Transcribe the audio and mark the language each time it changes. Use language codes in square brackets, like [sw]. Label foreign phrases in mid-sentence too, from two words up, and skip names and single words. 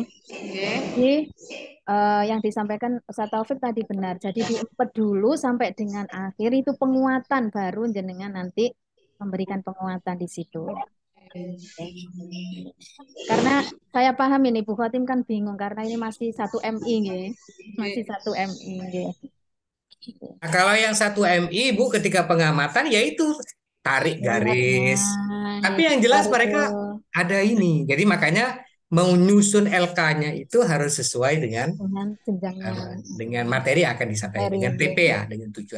[id] Jadi yang disampaikan Ustaz Taufik tadi benar. Jadi diempet dulu sampai dengan akhir, itu penguatan, baru jenengan nanti memberikan penguatan di situ. Karena saya paham ini Bu Khotim kan bingung karena ini masih 1 MI nggih. Masih 1 MI nggih. Nah, kalau yang 1 MI Bu ketika pengamatan yaitu tarik garis. Tapi yang jelas mereka ada ini. Jadi makanya mau nyusun LK-nya itu harus sesuai dengan materi yang akan disampaikan, dengan TP ya, dengan tujuan.